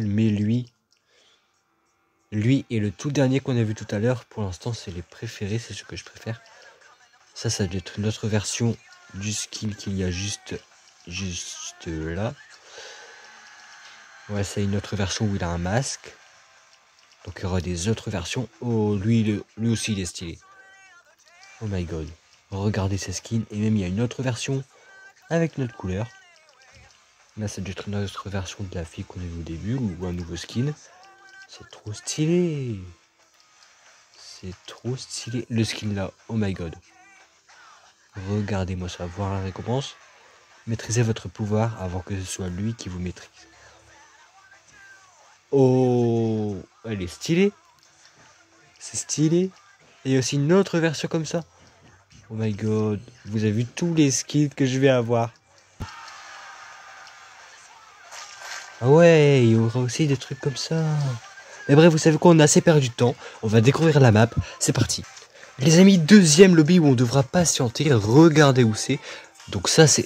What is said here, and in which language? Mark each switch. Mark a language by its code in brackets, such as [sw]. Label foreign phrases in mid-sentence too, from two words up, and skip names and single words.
[fr] Mais lui et le tout dernier qu'on a vu tout à l'heure, pour l'instant c'est les préférés, c'est ce que je préfère. Ça doit être une autre version du skin qu'il y a juste là. Ouais, c'est une autre version où il a un masque. Donc il y aura des autres versions. Oh, lui aussi il est stylé. [en] Oh my god. [fr] Regardez ces skins. Et même il y a une autre version avec notre couleur. Là, ça doit être une autre version de la fille qu'on a vue au début ou un nouveau skin. C'est trop stylé. C'est trop stylé. Le skin là, [en] oh my god. [fr] Regardez-moi ça, voir la récompense. Maîtrisez votre pouvoir avant que ce soit lui qui vous maîtrise. Oh, elle est stylée. C'est stylé. Et il y a aussi une autre version comme ça. [en] Oh my god. [fr] Vous avez vu tous les skins que je vais avoir. Ah ouais, il y aura aussi des trucs comme ça. Mais bref, vous savez quoi, on a assez perdu de temps. On va découvrir la map. C'est parti. Les amis, deuxième lobby où on devra patienter. Regardez où c'est. Donc ça, c'est...